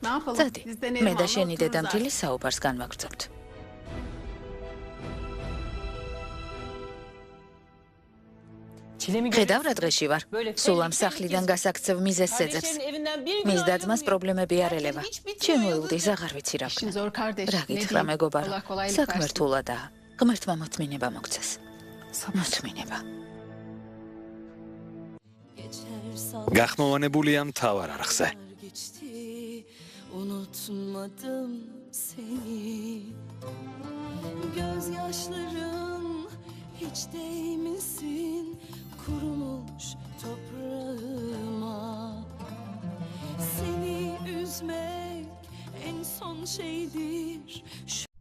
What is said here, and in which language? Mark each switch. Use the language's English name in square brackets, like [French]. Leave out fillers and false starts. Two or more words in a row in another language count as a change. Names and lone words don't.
[Georgian] წადი, მე და შენი დედამთილი საუბარს განვაგრძობთ. ხედავ რა დღეში ვარ. სულ ამ სახლიდან გასაქცევ მიზეზს ეძებს. მის დაძმას პრობლემები არ ელევა. ჩემოილდის აღარ ვიცი რა [Turkish] İşin [Georgian] ვქნა. [Turkish] zor kardeş. [Georgian] რა [Turkish] Ne [Georgian] გითხრა [Turkish] diyeyim? [Georgian] მეგობარო? [Turkish] Allah kolaylık [Georgian] საქმე [Turkish] versin. [Georgian] რთულადაა. ღმერთმა მოთმინება მოგცეს. მოთმინება. გახმოვანებულია მთავარ არხზე. [Turkish] Unutmadım seni. Gözyaşların hiç değmesin kurumuş toprağıma. Seni üzmek en son şeydir.